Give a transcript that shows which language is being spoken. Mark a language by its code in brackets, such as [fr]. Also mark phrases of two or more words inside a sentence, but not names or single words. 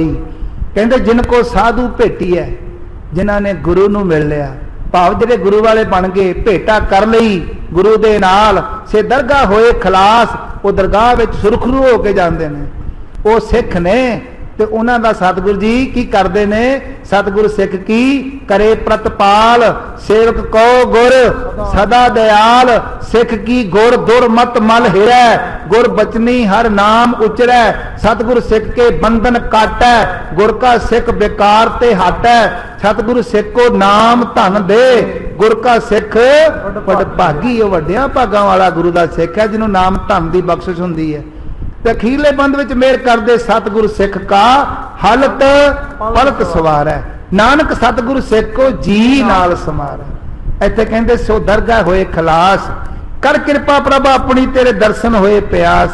[pa] ਕਹਿੰਦੇ ਜਿਨਕੋ ਸਾਧੁ ਭੇਟੀ ਹੈ, ਜਿਨ੍ਹਾਂ ਨੇ ਗੁਰੂ ਨੂੰ ਮਿਲ ਲਿਆ, ਭਾਵ ਜਿਹੜੇ ਗੁਰੂ ਵਾਲੇ ਬਣ ਗਏ, ਭੇਟਾ ਕਰ ਲਈ ਗੁਰੂ ਦੇ ਨਾਲ, ਸੇ ਦਰਗਹ ਹੋਏ ਖਲਾਸ। ਵੋ ਦਰਗਾਹ ਵਿੱਚ ਸੁਰਖ਼ਰੂ ਹੋ ਕੇ ਜਾਂਦੇ ਨੇ। ਵੋ ਸਿੱਖ ਨੇ ਤੇ ਉਨ੍ਹਾਂ ਦਾ ਸਤਿਗੁਰੂ ਜੀ ਕੀ ਕਰਦੇ ਨੇ? [hi] सतगुरु सिख की करे प्रतपाल, सेवक को गुर सदा दयाल। सिख की गुर दुर मत मल हिरै, गुर बचनी हर नाम उचरै। सतगुरु सिख के बंधन काटै, गुर का सिख बेकार ते हटै। सतगुरु सिख को नाम धन दे, गुर का सिख बड़ भागी। [pa] ਵੱਡੀਆਂ ਭਾਗਾਂ ਵਾਲਾ ਗੁਰੂ ਦਾ ਸਿੱਖ ਹੈ, ਜਿਨ੍ਹੋਂ ਨਾਮ ਧਨ ਦੀ ਬਖ਼ਸ਼ਿਸ਼ ਹੁੰਦੀ ਹੈ। ਤੇ ਅਖੀਰਲੇ ਬੰਦ ਵਿੱਚ ਮਿਹਰ ਕਰਦੇ [hi] सतगुरु सिख का हलत पलक सवार है। नानक सतगुरु सिख को जी नाल समार है। [pa] ਇੱਥੇ ਕਹਿੰਦੇ [hi] सो दरगाह होए खलास, कर किरपा प्रभ अपनी तेरे दर्शन होए प्यास।